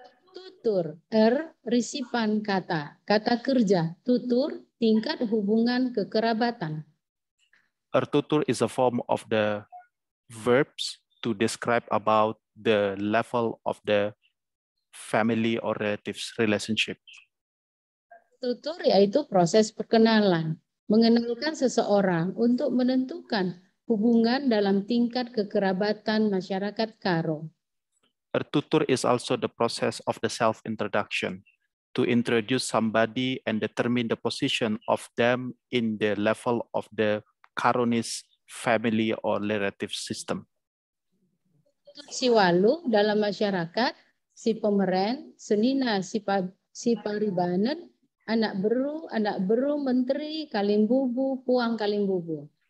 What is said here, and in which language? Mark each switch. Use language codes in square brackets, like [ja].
[id] Tutur, risipan kata, kata kerja, tutur, tingkat hubungan kekerabatan. [en] Ertutur is a form of the verbs to describe about the level of the family or relatives relationship. [id] Tutur yaitu proses perkenalan, mengenalkan seseorang untuk menentukan hubungan dalam tingkat kekerabatan masyarakat Karo. [en] Ertutur is also the process of the self-introduction, to introduce somebody and determine the position of them in the level of the Karonis family or relative system. [id] Siwalu dalam masyarakat, si pemeren, senina si paribanen, anak beru menteri, kalimbubu, puang kalimbubu.